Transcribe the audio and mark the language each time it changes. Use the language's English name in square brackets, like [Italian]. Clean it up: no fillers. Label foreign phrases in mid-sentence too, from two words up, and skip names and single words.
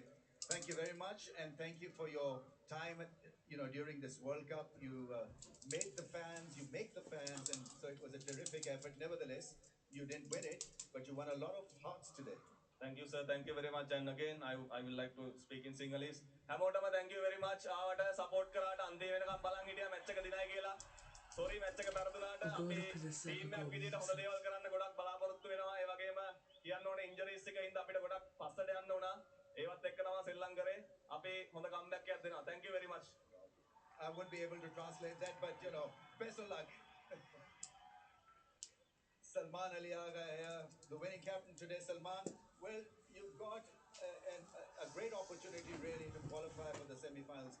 [English] Thank you very much, and thank you for your time. During this World Cup, you made the fans, you make the fans, and so it was a terrific effort. Nevertheless, you didn't win it, but you won a lot of hearts today. Thank you, sir. Thank you very much. And again, I will like to speak in Sinhalese. [Sinhala] හැමෝටම [English] thank you very much. [Sinhala] ආවට support කරාට අන්තිම වෙනකම් බලන් හිටියා match එක දිනයි කියලා. [English] Sorry match [Sinhala] එක පෙරදුනාට [English] I'll go [Sinhala] අපි [English] look at the second team goal. [Sinhala] එකක් විදිහට හොඳ දේවල් කරන්න ගොඩක් බලාපොරොත්තු වෙනවා. ඒ වගේම කියන්න ඕනේ injuries එක හින්දා අපිට ගොඩක් පස්සට යන්න වුණා. ඒවත් එක්ක තමයි සෙල්ලම් කරේ. අපි හොඳ comeback එකක් දෙනවා. [English] Thank you very much. I wouldn't be able to translate that, but best of luck. Salman Ali Aga here, the winning captain today. Salman, well, you've got a great opportunity really to qualify for the semi-finals.